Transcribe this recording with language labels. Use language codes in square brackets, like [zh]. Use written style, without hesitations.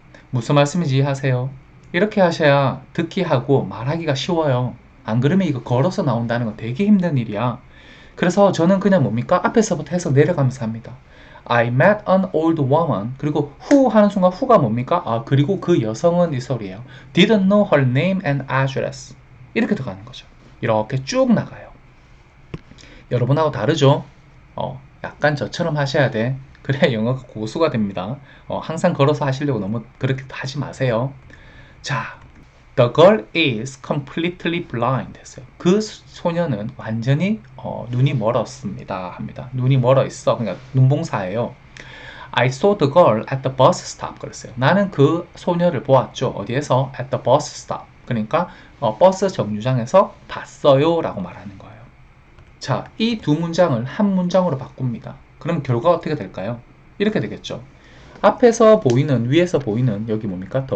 [ko] 무슨 말씀인지 이해하세요? 이렇게 하셔야 듣기 하고 말하기가 쉬워요. 안 그러면 이거 걸어서 나온다는 건 되게 힘든 일이야. 그래서 저는 그냥 뭡니까? 앞에서부터 해서 내려가면서 합니다. [en] I met an old woman. [ko] 그리고 [en] who [ko] 하는 순간 who가 뭡니까? 그리고 그 여성은 이 소리예요. [en] Didn't know her name and address. [ko] 이렇게 들어가는 거죠. 이렇게 쭉 나가요. 여러분하고 다르죠? 약간 저처럼 하셔야 돼. 그래야 영어가 고수가 됩니다. 항상 걸어서 하시려고 너무 그렇게 하지 마세요. 자, [en] The girl is completely blind [ko] 했어요. 그 소녀는 완전히 눈이 멀었습니다. 합니다. 눈이 멀어 있어. 그러니까 눈봉사예요. [en] I saw the girl at the bus stop [ko] 그랬어요. 나는 그 소녀를 보았죠. 어디에서? [en] At the bus stop. [ko] 그러니까 버스 정류장에서 봤어요 라고 말하는 거예요. 자, 이 두 문장을 한 문장으로 바꿉니다. 그럼 결과가 어떻게 될까요? 이렇게 되겠죠. 앞에서 보이는 위에서 보이는 여기 뭡니까?